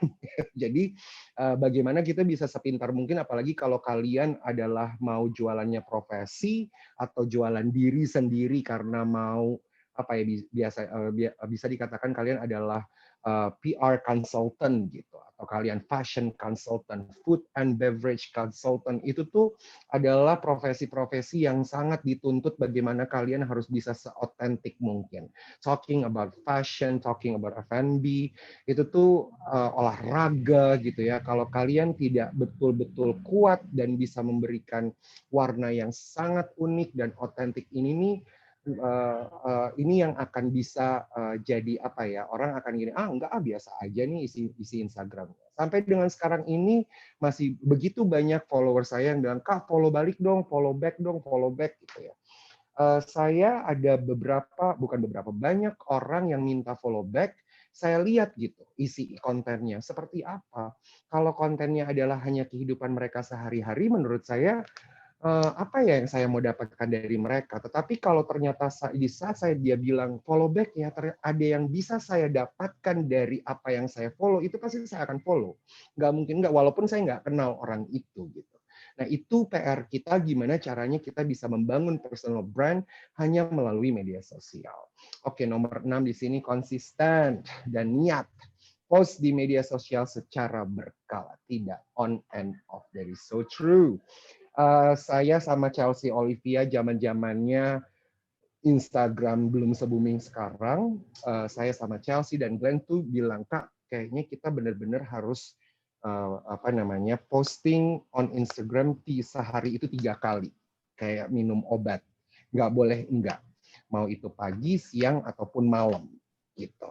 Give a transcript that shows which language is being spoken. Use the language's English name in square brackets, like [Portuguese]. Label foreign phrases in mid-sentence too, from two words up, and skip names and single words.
[Indonesian] Jadi bagaimana kita bisa sepintar mungkin, apalagi kalau kalian adalah mau jualannya profesi atau jualan diri sendiri karena mau bisa dikatakan kalian adalah [English] PR consultant [Indonesian] gitu, atau kalian [English] fashion consultant, food and beverage consultant. [Indonesian] Itu tuh adalah profesi-profesi yang sangat dituntut bagaimana kalian harus bisa seotentik mungkin. [English] Talking about fashion, talking about F&B, [Indonesian] itu tuh olahraga gitu ya. Kalau kalian tidak betul-betul kuat dan bisa memberikan warna yang sangat unik dan otentik ini nih, ini yang akan bisa jadi apa ya, orang akan gini, enggak biasa aja nih isi Instagram. Sampai dengan sekarang ini masih begitu banyak follower saya yang bilang, Kak follow balik dong, [English] follow back [Indonesian] dong, [English] follow back [Indonesian] gitu ya. Saya ada banyak orang yang minta [English] follow back. [Indonesian] Saya lihat gitu isi kontennya seperti apa. Kalau kontennya adalah hanya kehidupan mereka sehari-hari, menurut saya apa ya yang saya mau dapatkan dari mereka. Tetapi kalau ternyata di saat dia bilang [English] follow back [Indonesian] ya, ada yang bisa saya dapatkan dari apa yang saya follow, itu pasti saya akan follow. Nggak mungkin nggak, walaupun saya nggak kenal orang itu gitu. Nah itu PR kita, gimana caranya kita bisa membangun [English] personal brand [Indonesian] hanya melalui media sosial. Oke, nomor 6 di sini konsisten dan niat. Post di media sosial secara berkala, tidak [English] on and off. That is so true. [Indonesian] Saya sama Chelsea Olivia zaman-zamannya Instagram belum se-booming sekarang, saya sama Chelsea dan Glenn tuh bilang, Kak, kayaknya kita benar-benar harus [English] posting on Instagram [Indonesian] sehari itu 3 kali, kayak minum obat, nggak boleh enggak, mau itu pagi, siang ataupun malam, gitu.